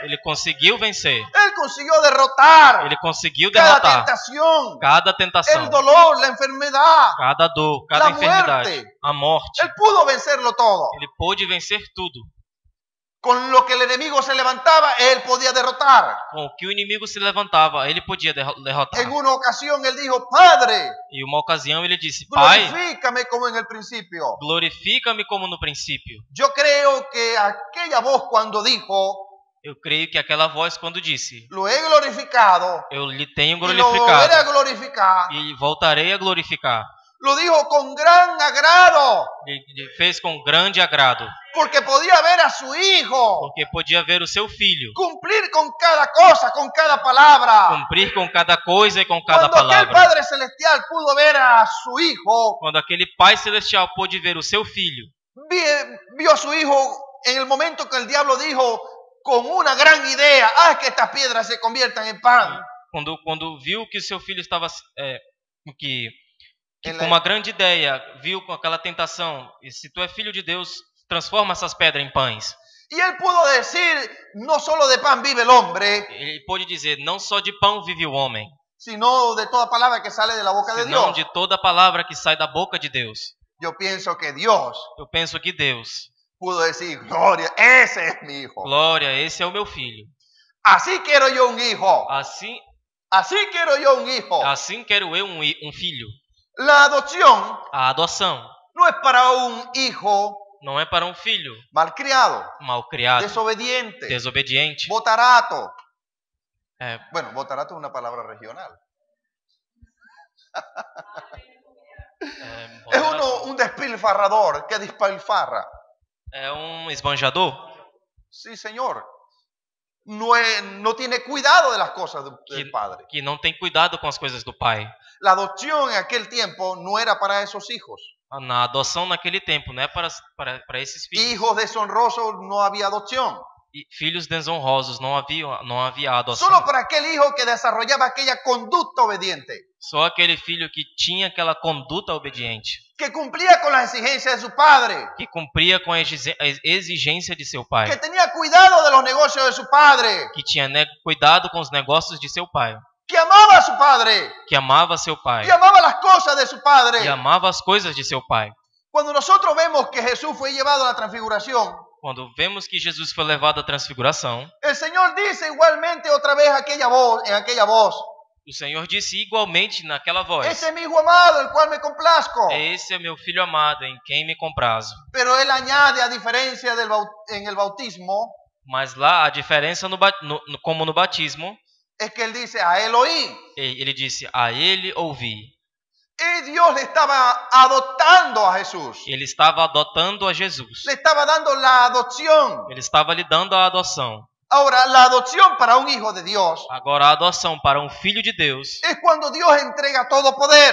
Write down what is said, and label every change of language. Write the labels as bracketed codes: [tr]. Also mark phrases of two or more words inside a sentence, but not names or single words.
[pt] ele conseguiu vencer. [es] Él consiguió derrotar [pt] Ele conseguiu [es] cada derrotar tentación, [pt] cada tentação, [es] el dolor, la enfermedad. [pt] cada dor, cada [es] La [pt] enfermidade, [es] muerte. [pt] a morte. [es] Él pudo vencerlo todo. [pt] Ele pôde vencer tudo. [es] Con lo que el enemigo se levantaba, él podía derrotar. [pt] Com o que o inimigo se levantava, ele podia derrotar. [es] En una ocasión él dijo, Padre, [pt] E uma ocasião ele disse: Pai, [es] glorifícame como en el principio. [pt] glorifica-me como no princípio. [es] Yo creo que aquella voz cuando dijo, [pt] Eu creio que aquela voz quando disse: [es] lo he glorificado [pt] Eu lhe tenho [es] y lo volveré a [pt] glorificado [es] glorificar, [pt] e voltarei a glorificar. [es] lo dijo con gran agrado, [pt] Ele fez com grande agrado, [es] porque podía ver a su hijo [pt] porque podia ver o seu filho [es] cumplir con cada cosa, con cada palabra. [pt] cumprir com cada coisa e com cada [es] Cuando aquel [pt] palavra. [es] Padre Celestial pudo ver a su hijo, [pt] Quando aquele Pai Celestial pôde ver o seu filho, [es] vio a su hijo en el momento que el diablo dijo con una gran idea, haz que estas piedras se conviertan en pan. [pt] quando viu que o seu filho estava que Ele- com uma grande ideia, viu com aquela tentação, e se tu é filho de Deus, transforma essas pedras em pães. [es] Y él pudo decir, no solo de pan vive el hombre, [pt] Ele pôde dizer, não só de pão vive o homem, [es] sino de toda palabra que sale de la boca de [pt] senão [es] Dios. [pt] de toda palavra que sai da boca de Deus. [es] Yo pienso que Dios [pt] Eu penso que Deus, [es] pudo decir, gloria, ese es mi hijo. [pt] glória, esse é o meu filho. [es] Así quiero yo un hijo. Así quiero yo un hijo. [pt] Assim quero eu um filho. [es] La adopción [pt] A adoção [es] no es para un hijo [pt] não é para um filho [es] malcriado, [pt] malcriado, [es] desobediente, [pt] desobediente. [es] botarato. [pt] É, [es] Bueno, botarato es una palabra regional. Es un despilfarrador que despilfarra. [pt] é um esbanjador. [es] Sí, Señor. No tiene cuidado de las cosas del Padre. [pt] Que não tem cuidado com as coisas do pai. [es] La adopción en aquel tiempo no era para esos hijos. [pt] Na adoção naquele tempo, não é para esses filhos. [es] Hijos deshonrosos no había adopción. [pt] E filhos desonrosos não havia adoção. [es] Solo para aquel hijo que desarrollaba aquella conducta obediente, [pt] Só aquele filho que tinha aquela conduta obediente, [es] que cumplía con las exigencias de su padre, [pt] que cumpria com a exigência de seu pai, [es] que tenía cuidado de los negocios de su padre, [pt] que tinha cuidado com os negócios de seu pai, [es] que amaba a su padre [pt] que amava seu pai [es] y amaba las cosas de su padre. [pt] e amava as coisas de seu pai. [es] Cuando nosotros vemos que Jesús fue llevado a la transfiguración, [pt] Quando vemos que Jesus foi levado à transfiguração, [es] el Señor dice igualmente otra vez en aquella voz, [pt] o Senhor disse igualmente naquela voz: [es] ese es mi hijo amado, el cual me complazco. [pt] Esse é meu filho amado, em quem me comprazo. [es] Pero él añade, a diferencia en el bautismo, [pt] Mas lá a diferença como no batismo, [es] es que él dice, a él oí. [pt] ele disse: a ele ouvi. [es] Y Dios le estaba adoptando a Jesús. [pt] Ele estava adotando a Jesus. [es] Le estaba dando la adopción. [pt] Ele estava lhe dando a adoção. [es] Ahora, la adopción para un hijo de Dios [pt] Agora a adoção para um filho de Deus [es] es cuando Dios entrega todo poder.